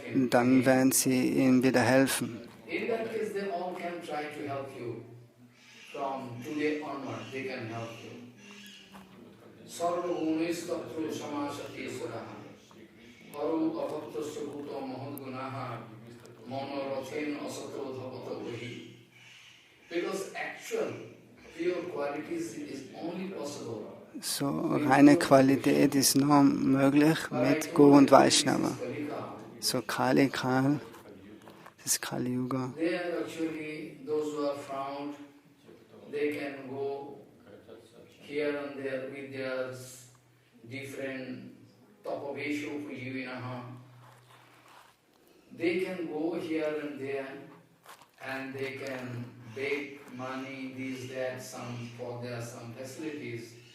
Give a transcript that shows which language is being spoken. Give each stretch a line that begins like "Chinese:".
German: dann werden sie ihm wieder helfen.
English: In that case, they all can try to help you. From today onward, they can help you.
Sanskrit: Sarva gunis tatru samasati suraha. Haru abhaktasya bhuto mahad gunaha. Monorathen asato dhavato vahi.
English: Because actual, pure qualities is only possible.
German: So reine Qualität ist nur möglich mit Guru und Vaishnava. So Kali Kal, das ist Kali Yuga.
English: They are actually those who are found. They can go here and there with their different
Sanskrit: tapavesha upajivinaha.
English: They can go here and there and they can beg money, this, that, for their some facilities.